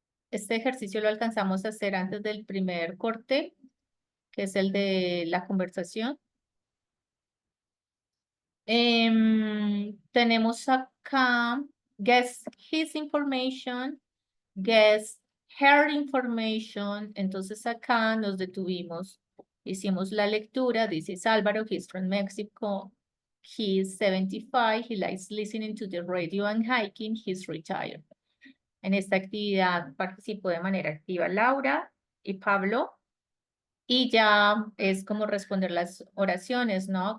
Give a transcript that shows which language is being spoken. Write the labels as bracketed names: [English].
[Spanish] Este ejercicio lo alcanzamos a hacer antes del primer corte, que es el de la conversación. Tenemos acá, [English] guess his information, guess her information. [Spanish] Entonces acá nos detuvimos, hicimos la lectura. [English] This is Álvaro, he's from Mexico. He's 75, he likes listening to the radio and hiking, he's retired. [Spanish] En esta actividad participó de manera activa Laura y Pablo. Y ya es como responder las oraciones, ¿no?